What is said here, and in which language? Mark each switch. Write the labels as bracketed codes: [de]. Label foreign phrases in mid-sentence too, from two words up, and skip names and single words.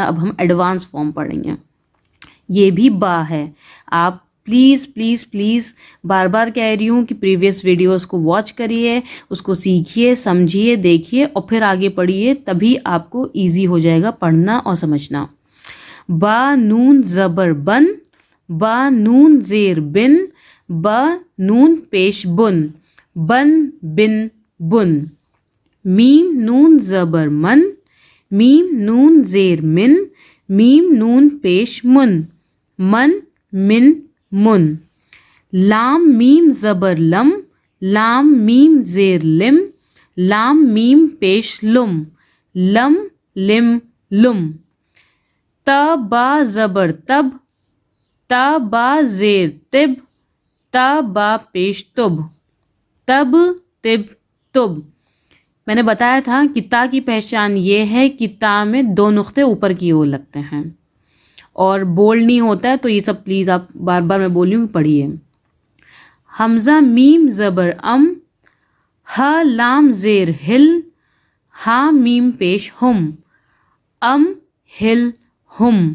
[ur] اب ہم [en] advance form [ur] پڑھیں گے۔ یہ بھی با ہے۔ آپ [en] please please please [ur] بار بار کہہ رہی ہوں کہ [en] previous videos [ur] کو واچ کریے، اس کو سیکھیے، سمجھیے، دیکھیے اور پھر آگے پڑھیے، تبھی آپ کو ایزی ہو جائے گا پڑھنا اور سمجھنا۔ با نون زبر بن، با نون زیر بن، با نون پیش بن، بن بن بن۔ میم نون زبر من، میم نون زیر من، میم نون پیش من، من من من۔ لام میم زبر لم، لام میم زیر لم، لام میم پیش لم، لم لم لم۔ تا با زبر تب، تا با زیر تب، تا با پیش تب، تب تب تب۔ میں نے بتایا تھا کہ تا کی پہچان یہ ہے کہ تا میں دو نقطے اوپر کی اور لگتے ہیں اور بولڈ نہیں ہوتا ہے، تو یہ سب پلیز آپ بار بار میں بول رہی ہوں پڑھیے۔ حمزہ میم زبر ام، ہا لام زیر ہل، ہا میم پیش ہم، ام ہل ہم۔